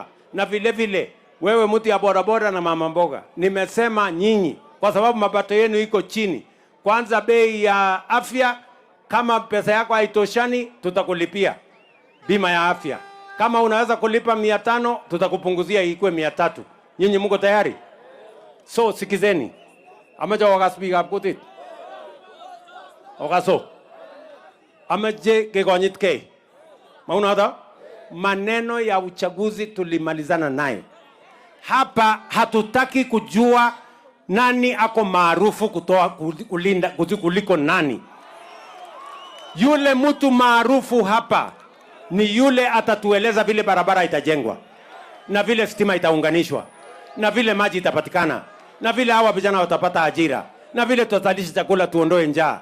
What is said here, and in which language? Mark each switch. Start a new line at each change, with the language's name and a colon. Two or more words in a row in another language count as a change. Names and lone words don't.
Swahili: Na vile vile wewe mtu ya bodaboda na mama mboga, nimesema nyinyi kwa sababu mapato yenu iko chini. Kwanza bei ya afya, kama pesa yako haitoshani tutakulipia bima ya afya. Kama unaweza kulipa 500 tutakupunguzia ikuwe 300. Nyinyi mko tayari? So sikizeni.
Kipsigis: Amaja wakaspeak up kutit. Wakaso. Amaje kegonyit ke. Mauna hata?
Swahili: Maneno ya uchaguzi tulimalizana nayo. Hapa hatutaki kujua Nani ako maarufu kulinda kuliko nani? Yule mtu maarufu hapa ni yule atatueleza vile barabara itajengwa, na vile stima itaunganishwa, na vile maji itapatikana, na vile hawa vijana watapata ajira, na vile tutalisha chakula, tuondoe njaa.